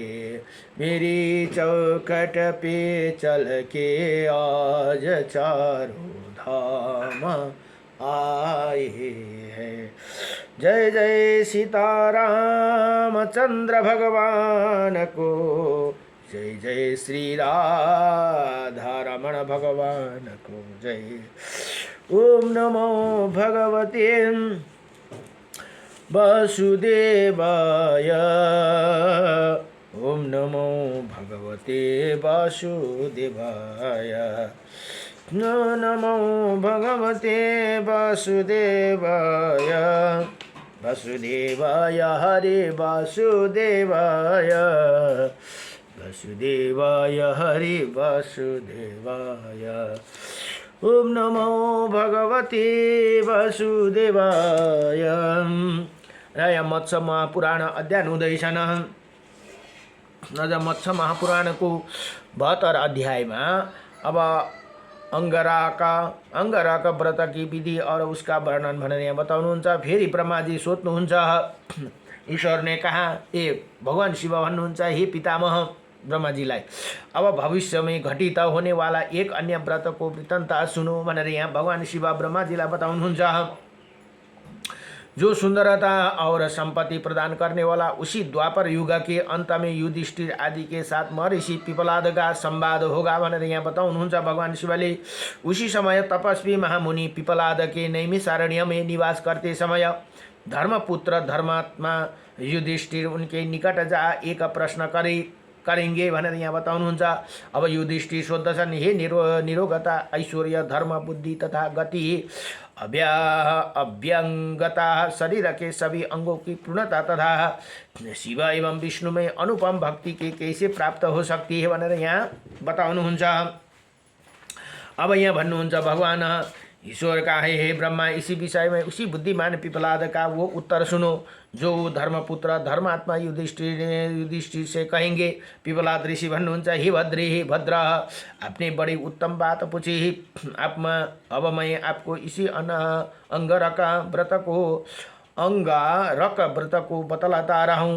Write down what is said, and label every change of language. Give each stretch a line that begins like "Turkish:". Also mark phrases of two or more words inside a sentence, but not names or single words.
Hindi: मेरी चौखट पे चल के आज चारों धाम आए हैं। जय जय सीताराम चंद्र भगवान को, जय जय श्री राधा रमण भगवान को जय।
Sanskrit: ओम नमो भगवते वासुदेवाय, ओम नमो भगवते वासुदेवाय। नमो भगवते वासुदेवाय, वासुदेवाय हरे वासुदेवाय, वासुदेवाय हरे वासुदेवाय। ओम नमो भगवते वासुदेवाय।
Nepali: र यहाँ मत्स्य महापुराण अध्ययन हुँदैछन्। अझ मत्स्य महापुराणको 72 अध्यायमा अब
Hindi: अंगराग व्रत की विधि और उसका वर्णन
Nepali: भनेर यहाँ बताउनुहुन्छ। फेरि ब्रह्माजी सोध्नुहुन्छ,
Hindi: ईश्वर ने कहा,
Nepali: भगवान शिव भन्नुहुन्छ, हे पितामह ब्रह्माजीलाई,
Hindi: अब भविष्य में घटित होने वाला एक अन्य व्रत को वृत्तान्त सुनो
Nepali: भनेर यहाँ भगवान शिव ब्रह्माजीलाई बताउनुहुन्छ।
Hindi: जो सुंदरता और संपत्ति प्रदान करने वाला उसी द्वापर युग के अंत में युधिष्ठिर आदि के साथ महर्षि पिपलाद का संवाद होगा
Nepali: भनेर यहाँ बताउनुहुन्छ भगवान शिवले।
Hindi: उसी समय तपस्वी महामुनि पिपलाद के नैमिषारण्य में निवास करते समय धर्मपुत्र धर्मात्मा युधिष्ठिर उनके निकट जा एक प्रश्न करेंगे
Nepali: भनेर यहाँ बताउनुहुन्छ। अब युधिष्ठिर सोध्दछन्,
Hindi: हे निरोगता, ऐश्वर्य, धर्म, बुद्धि तथा गति, अव्यंगता, शरीर के सभी अंगों की पूर्णता तथा शिव एवं विष्णु में अनुपम भक्ति के कैसे प्राप्त हो सकती है
Nepali: भनेर यहाँ बताउनुहुन्छ। अब यहाँ भन्नुहुन्छ
Hindi: भगवान ईश्वर का है, हे ब्रह्मा, इसी विषय में उसी बुद्धिमान पिपलाद का वो उत्तर सुनो जो धर्मपुत्र धर्मात्मा युधिष्ठिर से कहेंगे।
Nepali: पिपलाद ऋषि भन्नुहुन्छ,
Hindi: हे भद्र, आपने बड़ी उत्तम बात पूछी। अब मैं आपको इसी अंगारक व्रत को बतलाता रहा हूँ।